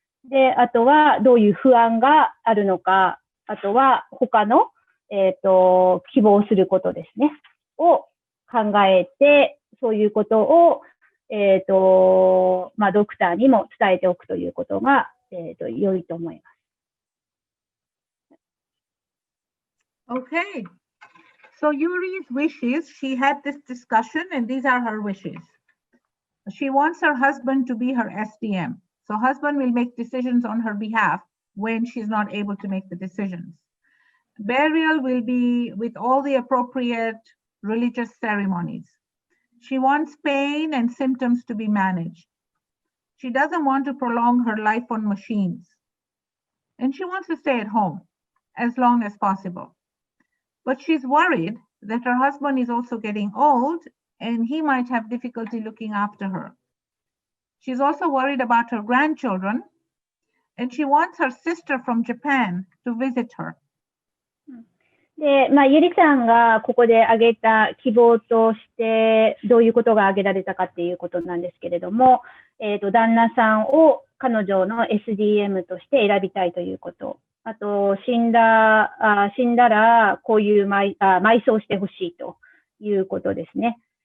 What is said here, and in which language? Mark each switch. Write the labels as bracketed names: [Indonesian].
[Japanese] で、あとは、どういう不安があるのか、あとは、他の、希望することですね、を考えて、そういうことを、ドクターにも伝えておくということが、良いと思います。 [English] Okay. So Yuri's wishes, she had this discussion and these are her wishes. She wants her husband to be her SDM. So husband will make decisions on her behalf when she's not able to make the decisions. Burial will be with all the appropriate religious ceremonies. She wants pain and symptoms to be managed. She doesn't want to prolong her life on machines. And she wants to stay at home as long as possible. But she's worried that her husband is also getting old and he might have difficulty looking after her. She's also worried about her grandchildren and she wants her sister from Japan to visit her. [Japanese] で、ゆりさんがここで挙げた希望として、どういうことが挙げられたかっていうことなんですけれども、旦那さんを彼女の SDM として選びたいということ。あと、死んだら、こういう埋葬してほしいということですね。